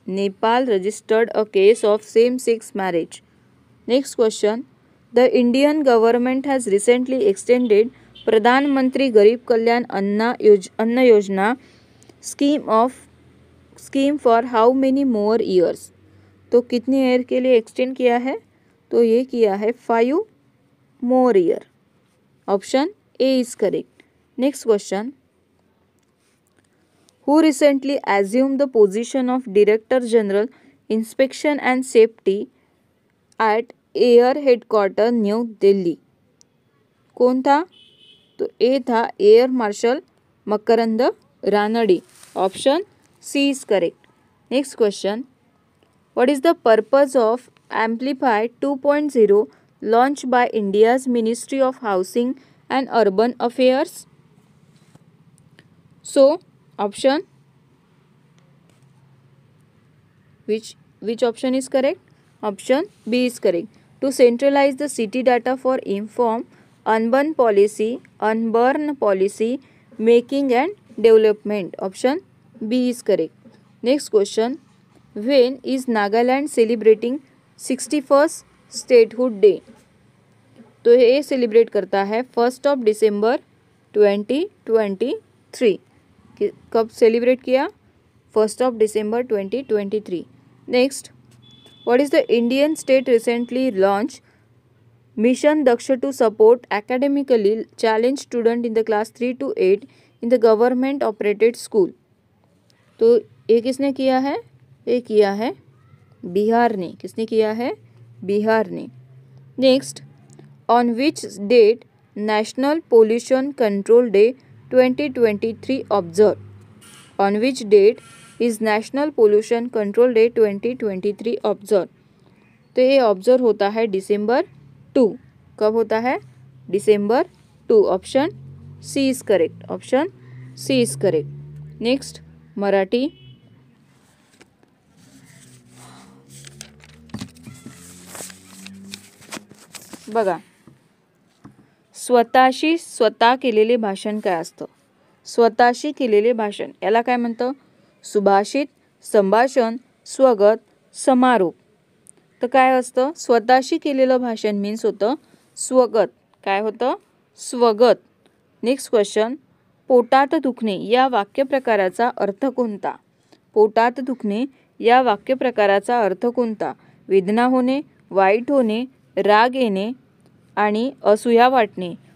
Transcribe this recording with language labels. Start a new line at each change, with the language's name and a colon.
English: Nepal registered a case of same-sex marriage. Next question. The Indian government has recently extended Pradhan Mantri Garib Kalyan Anna Yojana scheme for how many more years?
Hindi: तो कितने year के लिए extend किया है? तो ये किया है
English: 5 more year. Option A is correct. Next question. Who recently assumed the position of Director General Inspection and Safety at air headquarters new Delhi?
Hindi: कौन था? तो ए था air marshal Makarand Ranade.
English: Option C is correct. Next question. What is the purpose of amplify 2.0 launch by India's ministry of housing and urban affairs? So option which option is correct? Option B is correct. To centralize the city data for inform urban policy making and development. Option B is correct. Next question. When is Nagaland celebrating 61st statehood day?
Hindi: तो ये celebrate करता है
English: 1 December 2023.
Hindi: कब celebrate किया?
English: 1 December 2023. Next, what is the Indian state recently launched Mission Daksha to support academically challenged student in the class 3 to 8 in the government operated school?
Hindi: तो ये किसने किया है? ये किया है बिहार ने. किसने किया है? बिहार ने.
English: Next, on which date National Pollution Control Day 2023 observed? On which date is National Pollution Control Day 2023 observe?
Hindi: तो ये ऑब्जर्व होता है
English: December 2.
Hindi: कब होता है?
English: December 2. Option C is correct. Option C is correct. Next, Marathi.
Marathi: बघा, स्वतःशी स्वतः केलेले भाषण काय असतं? स्वतःशी केलेले भाषण याला काय म्हणतं? सुभाषित, संभाषण, स्वगत, समारोप. तर काय असतं? स्वतःशी केलेलं भाषण मीन्स होतं स्वगत. काय होतं? स्वगत.
English: Next question.
Marathi: पोटात दुखणे या वाक्यप्रकाराचा अर्थ कोणता? पोटात दुखणे या वाक्यप्रकाराचा अर्थ कोणता? वेदना होणे, वाईट होणे, राग येणे आणि असूया वाटणे.